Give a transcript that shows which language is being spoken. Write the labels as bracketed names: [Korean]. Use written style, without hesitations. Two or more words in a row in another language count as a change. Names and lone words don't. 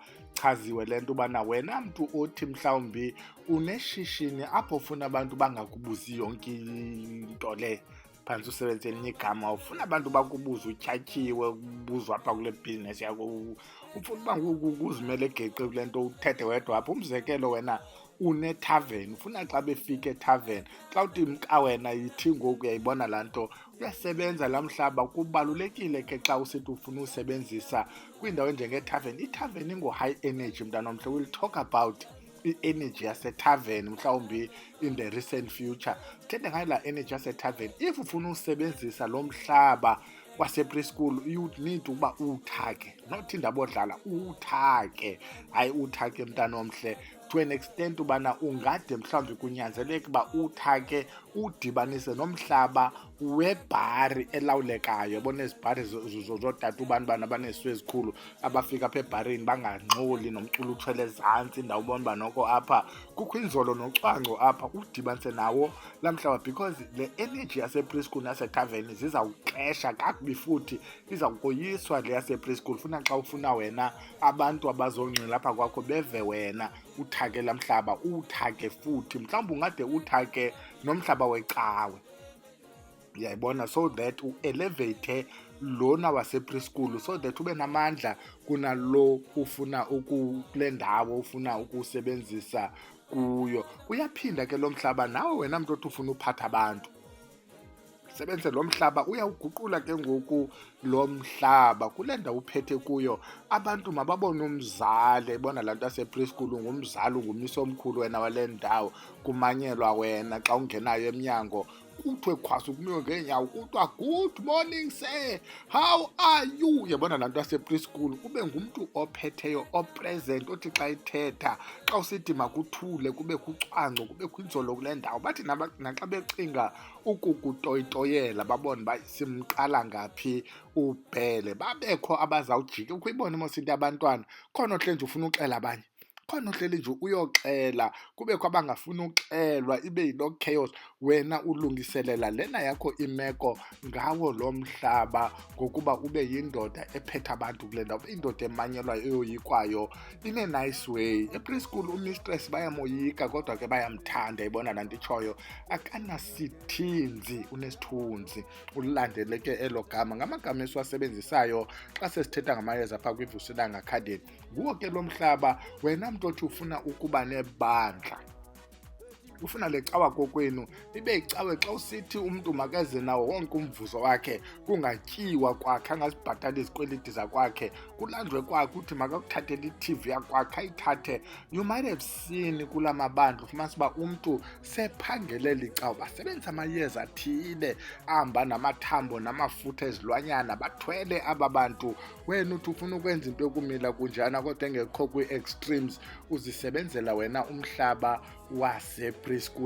[Xhosa] Chaziwe le nto ubana wena mntu othi mhlawumbi uneshishini apho ufuna abantu bangakubuzi yonke into le, phantsi usebenzise elinye igama, ufuna abantu bakubuze, utyatyiwe, ubuzwa apha kule bhizinesi yakho, ufuna uba uzimele egeqe kule nto, uthethe wedwa apha. Umzekelo, wena une-tavern, ufuna xa befika etavern, xa uthi mka wena yithi ngoku, uyayibona laa nto, uyasebenza laa mhlaba. Kubalulekile ke xa usithi ufuna usebenzisa kwindawo enjengetavern. Itavern ingo-high energy, mntanomhle. [English] We'll talk about [Xhosa] i-energy yasetavern mhlawumbi [English] in the recent future, [Xhosa] sithethe ngayo laa energy yasetavern. If ufuna usebenzisa lo mhlaba wase-preschool, [English] you need [Xhosa] ukuba uwuthake, not indaba odlala, uwuthake, hayi uwuthake mntanomhle, [English] to an extent [Xhosa] ubana ungade mhlawumbi kunyanzeleke uba uwuthake, udibanise nomhlaba webhari elawulekayo. Yabona ezi bhari zotata ubani bana banezisu ezikhulu, abafika apha ebharini banganxoli, nomculo uthwele ezantsi, indawo ubona uba noko apha kukho inzolo nocwangco apha, udibanise nawo laa mhlaba, because le energy yase-preschool nasetavern zizawuxesha kakubi, futhi izawukoyiswa le yase-preschool. Funa xa ufuna wena abantu abazongxila apha kwakho beve wena, uthake laa mhlaba, uwuthake futhi, mhlawumbi ungade uthake nomhlaba wecawe, uyayibona, [English] so that [Xhosa] u-elevate lona wase-preschool, [English] so that [Xhosa] ube namandla kunalo ufuna kule ndawo ufuna ukusebenzisa kuyo. Uyaphinda ke lo mhlaba nawe wena mntu othi ufuna uphatha abantu, sebenzise lo mhlaba, uyawuguqula ke ngoku lo mhlaba kule ndawo uphethe kuyo. Abantu mababone umzali, ibona laa nto yase-preschool, ngumzali, ungumisi omkhulu wena wale ndawo, kumanyelwa wena xa ungenayo emnyango, kuthiwe khwasu kumiwe ngeenyawo, kuthiwa [English] good morning sir, how are you? [Xhosa] Yabona laa nto yase-preschool, ube ngumntu ophetheyo, opresent, othi xa ithetha, xa usithi makuthule, kube kucwangco, kube kwinzolo kule ndawo. Bathi naxa becinga ukukutoyitoyela, babone uba simqala ngaphi ubhele, babekho abazawujika. Ukuyibona mos into yabantwana, khona ohleli nje ufuna uxela abanye, khona uhleli nje uyoxela, kubekho abangafuni uxelwa, ibe yiloo chaos. Wena ulungiselela lena yakho imeko ngawo lo mhlaba, ngokuba ube yindoda ephethe abantu kule ndawo, indoda emanyelwayo, eyoyikwayo [English] in a nice way. [Xhosa] E-preschool umistress bayamoyika, kodwa ke bayamthanda. Ibona laa nto itshoyo, akanasithinzi, unesithunzi. Ulandeleke elo gama, ngamagama esiwasebenzisayo xa sesithetha ngamayeza phaa kwiVusilanga Academy. Nguwo ke lo mhlaba, wena mntu othi ufuna ukuba nebandla, ufuna le cawa kokwenu ibe icawe xa usithi umntu makeze nawo wonke umvuzo wakhe, kungatyiwa kwakhe, angazibhatali izikweliti zakwakhe, kulanjwe kwakhe uthi makakuthathele i-TV yakwakhe ayithathe. [English] You might have seen [Xhosa] kula mabandla ufumanisa uba umntu sephangelela icawa, basebenzisa amayeza athile ahamba namathambo namafutha ezilwanyana, bathwele aba bantu. Wena uthi ufuna ukwenza into yokumila kunjana kodwa engekho kwii-extremes, uzisebenzela wena umhlaba wase-preschool.